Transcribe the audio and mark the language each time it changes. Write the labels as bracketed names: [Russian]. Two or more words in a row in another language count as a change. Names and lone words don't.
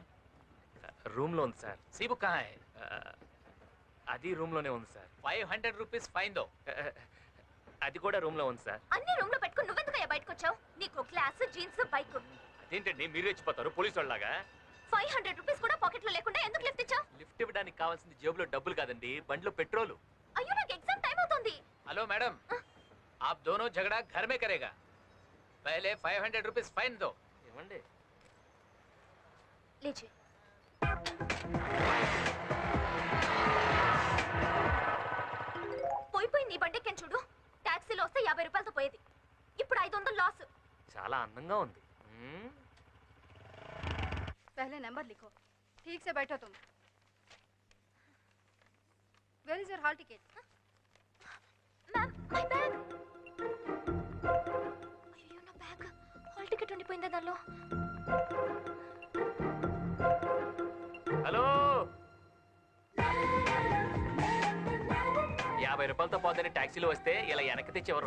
[Telugu] रूम లో ఉంది సార్। [Hindi] सी बुक कहाँ है? [Telugu] అది రూమ్ లోనే ఉంది సార్। [Hindi] 500 [English] rupees fine [Hindi] दो। [Telugu] అది కూడా రూమ్ లో ఉంది సార్। అన్ని రూమ్ లో పెట్టుకొని నువ్వెందుకయ్యా బయటకు వచ్చావు? నీకు క్లాస్, జీన్స్, బైక్. అదేంటండి మీరు రెచ్చిపోతారు పోలీసు వాళ్ళలాగా? 500 రూపీస్ కూడా పాకెట్ లో లేకుండా ఎందుకు లిఫ్ట్ ఇచ్చావు? లిఫ్ట్ ఇవ్వడానికి కావాల్సింది జేబులో డబ్బులు కాదండి, బండిలో పెట్రోల్। అయ్యో, నాకు [English] exam time [Telugu] అవుతుంది। [English] hello madam, [Hindi] आप दोनों झगड़ा घर में करेगा। पहले 500 [English] rupees fine [Hindi] दो। [Telugu] ఏమండి లేచి పోయిపోయి నీ బండెక్కని చూడు। టాక్సీలో వస్తే 50 రూపాయలతో పోయేది, ఇప్పుడు 500 లాస్। చాలా అందంగా ఉంది। [Hindi] पहले नंबर लिखो, ठीक से बैठो तुम। [English] Where is your hall ticket? मैम, my bag। [Telugu] అయ్యో, నా బ్యాగ్, [English] hall ticket [Telugu] ఉండిపోయిందా దానిలో? హలో, 50 రూపాయలతో పోదని టాక్సీలో వస్తే ఇలా వెనక్కి తెచ్చేవారు।